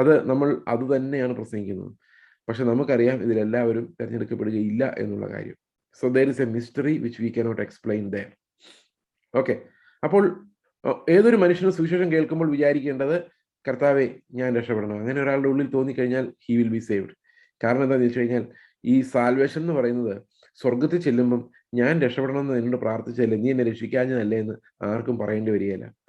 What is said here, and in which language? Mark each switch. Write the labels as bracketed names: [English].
[Malayalam] നമ്മൾ അത് തന്നെയാണ് പ്രസംഗിക്കുന്നത്. പക്ഷെ നമുക്കറിയാം ഇതിലെല്ലാവരും തിരഞ്ഞെടുക്കപ്പെടുകയില്ല എന്നുള്ള കാര്യം. [English] So there is a mystery which we cannot explain there. [Malayalam] Okay, അപ്പോൾ ഏതൊരു മനുഷ്യനും സുവിശേഷം കേൾക്കുമ്പോൾ വിചാരിക്കേണ്ടത്, കർത്താവെ ഞാൻ രക്ഷപ്പെടണം. അങ്ങനെ ഒരാളുടെ ഉള്ളിൽ തോന്നിക്കഴിഞ്ഞാൽ [English] He will be saved. [Malayalam] കാരണം എന്താണെന്ന് വെച്ച് കഴിഞ്ഞാൽ ഈ സാൽവേഷൻ എന്ന് പറയുന്നത് സ്വർഗത്തിൽ ചെല്ലുമ്പം ഞാൻ രക്ഷപ്പെടണം എന്ന് എന്നോട് പ്രാർത്ഥിച്ചല്ലേ, നീ എന്നെ രക്ഷിക്കാഞ്ഞതല്ലേ എന്ന് ആർക്കും പറയേണ്ടി വരികയില്ല.